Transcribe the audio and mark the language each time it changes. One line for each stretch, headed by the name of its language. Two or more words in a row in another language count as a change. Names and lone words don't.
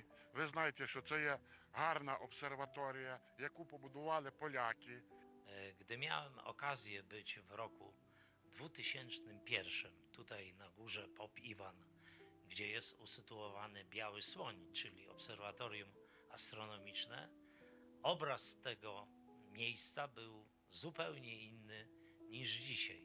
Ukrainian: Ви знаєте, що це є гарна обсерваторія, яку побудували поляки.
Polish: Gdy miałem okazję być w roku 2001 tutaj na górze Pop Iwan, gdzie jest usytuowany Biały Słoń, czyli obserwatorium astronomiczne, obraz tego miejsca był zupełnie inny niż dzisiaj.